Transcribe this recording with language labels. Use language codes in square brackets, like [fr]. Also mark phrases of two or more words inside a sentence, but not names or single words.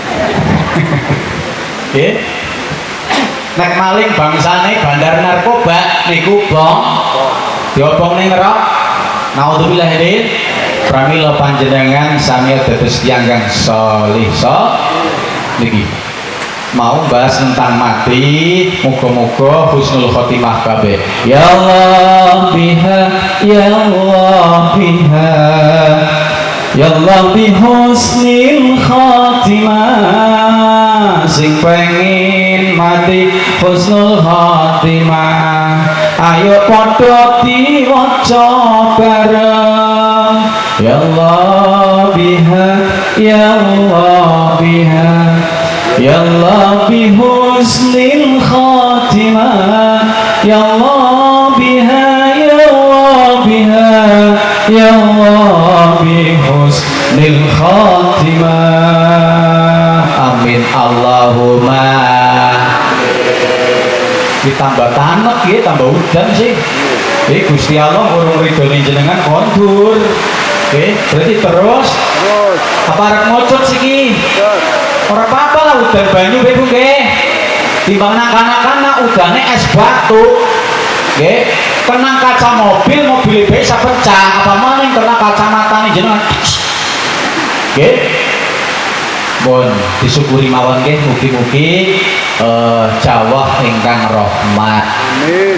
[jv] Nggih. Nek maling bangsane bandar narkoba niku diobong ning neraka. [ar] نعوذ بالله من [jv] pramila panjenengan sami dados tiyang kang salih niki. Mau bahas tentang mati, muga-muga [ar] حسن الخاتمة [jv] kabeh. [ar] يا الله بها، يا الله بها، يا الله بحسن الخاتمة. [jv] Sing pengin mati [ar] حسن الخاتمة, [jv] ayo padha diwaca bareng. [ar] يا الله بها، يا الله بها، يا الله بحسن الخاتمة. يا الله بها، يا الله بها، يا الله بحسن الخاتمة. آمين اللهم. [jv] Ditambah tanek ya, tambah udan sih. Gusti Allah urung ridhoni jenengan kondur. Berarti terus apa arep ngocut siki? Ora apa-apa lah udan banyu ibu nggih. Timbang nang kanak-kanak udane es batu. Nggih, kena kaca mobil bisa pecah. Apa maning kena kacamatane jenengan. Nggih. Bon disyukuri mawon nggih, mugi-mugi Jawa ingkang rahmat. Amin.